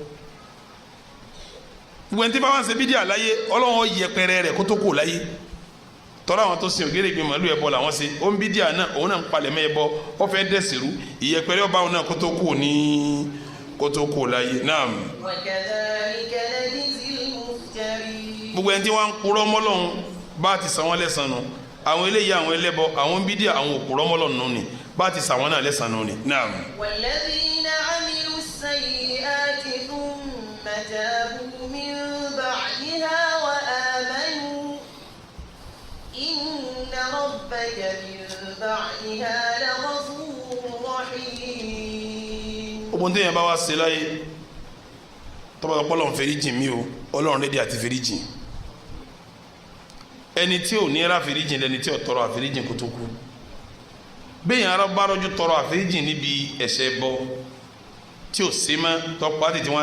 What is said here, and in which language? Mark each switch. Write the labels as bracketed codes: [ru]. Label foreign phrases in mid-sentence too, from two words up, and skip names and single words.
[yo] gbogbo ẹni tí bá wà ń ṣe bídíà láyé Ọlọ́run yẹpẹrẹ rẹ̀ kó tó kù láyé tọ́lá àwọn tó sin ògèrègbè màlúù ẹbọ làwọn ṣe ó ń bídíà náà òun náà ń palẹ̀ mọ́ ẹbọ ó fẹ́ dẹ̀sìrú ìyẹpẹrẹ ọba òun náà kó tó kù ní kó tó kù láyé náà. gbogbo ẹni tí wọ́n ń purọ́ mọ́lọ́hún bá ti san wọ́n lẹ́san nù àwọn eléyìí àwọn ẹlẹ́bọ àwọn bídíà àwọn òpùrọ́ mọ́lọ́hún nù ni bá ti san wọ́n náà lẹ́san nù ni náà. [ar] والذين عملوا السيئات ثم تابوا من بعدها وآمنوا إن ربك من بعدها لغفور رحيم. [yo] ogun téèyàn bá wá ṣe láyé tọ́ba tó pọ́lọ́n fèrè jìn mí o Ọlọ́run lédè àti fèrè jìn ẹni tí ò ní ra fèrè jìn lẹni tí ò tọrọ àfèrè jìn kó tó kú bẹ́ẹ̀ yẹn bá rọ́jú tọrọ àfèrè jìn níbi ẹ̀ṣẹ̀ bọ́ tí ò sí mọ́ tọ́pọ̀ àti tí wọ́n ń